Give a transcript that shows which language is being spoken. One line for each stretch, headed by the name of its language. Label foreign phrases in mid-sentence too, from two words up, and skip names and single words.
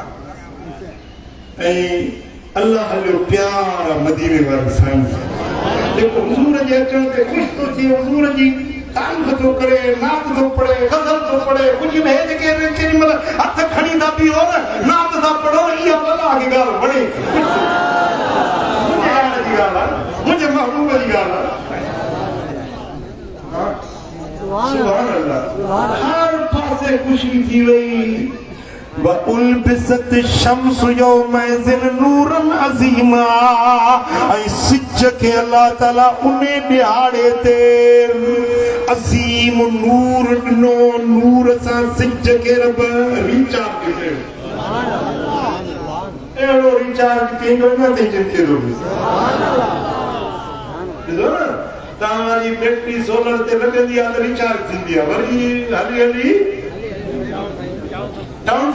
Sindhi: ऐं अल्लाह जो प्यार मदीने वारे साईं जेको हुजूर जे अचण ते ख़ुशि थो थिए हुजूर जी तारीफ़ थो करे नात थो पढ़े गज़ल थो पढ़े कुझु बि जेके केॾी महिल हथ खणी था बीहो न नात था पढ़ो इहा अल्लाह खे ॻाल्हि वणे मुंहिंजे हाल जी ॻाल्हि आहे मुंहिंजे महबूब जी ॻाल्हि आहे
Arabic: سبحان الله
Sindhi: हर पासे ख़ुशी थी वई
Arabic: وَأُلْبِسَتِ الشَّمْسُ يَوْمَئِذٍ نُورًا عَظِيمًا
Sindhi: ऐं सिज खे अल्लाह ताला उन ॾिहाड़े ते अज़ीम नूर ॾिनो नूर सां सिज खे रब रिचार्ज कयो अहिड़ो रिचार्ज कंहिंजो न थिए ॾिसो न तव्हांजी बैटरी सोलर ते लॻंदी आहे त रिचार्ज थींदी आहे वरी हली हली डाउन